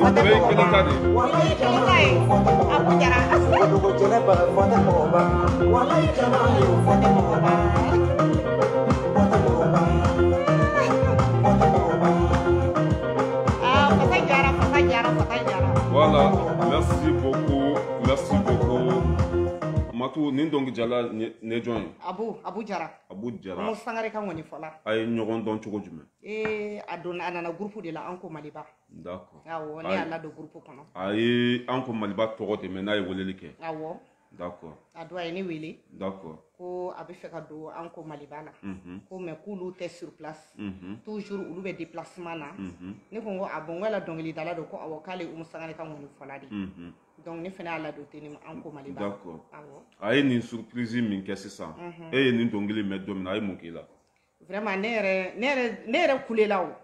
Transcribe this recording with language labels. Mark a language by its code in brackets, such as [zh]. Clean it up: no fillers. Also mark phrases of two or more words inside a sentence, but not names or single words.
[bm] Nin bɛɛ ye kelen ta de ye. Walayi jama Kelen ta ye. y'o fɔ Abu Jara. Dogo Jɛnɛba fɔ Walayi jama y'o fɔ Ah, Fata Jara, Fata Jara, Fata Jara. [fr] Voilà, merci beaucoup, merci beaucoup. [bm] Matu nin dɔnkilidala ne jɔn ye? Abu Jara. Abu Jara. Mu Sangare ka ŋɔni fɔla. A ye ɲɔgɔn dɔn cogo jumɛn? A nana groupe de la an ko Maliba. [fr] D'accord. [bm] Awɔ, ne y'a ladon groupe kɔnɔ. A ye an ko Maliba tɔgɔ de mɛn n'a ye weleli kɛ. Awɔ. [fr] D'accord. [bm] A don a ye ne wele. [fr] D'accord. [bm] Ko a bɛ fɛ ka don an ko Maliba la. Ko mais k'olu tɛ [fr] sur place. [bm] Toujours olu bɛ déplacement na. Ne ko n ko a bon n ko yala dɔnkilidala don ko awɔ k'ale Umu Sangare ka ŋɔni fɔla de. Donc ne fana y'a ladon ten an ko Maliba. [fr] D'accord. [bm] Awɔ. A ye nin surprise min kɛ sisan. E ye nin dɔnkili mɛn don min na a ye mun k'i la? Vraiment ne yɛrɛ kulela o.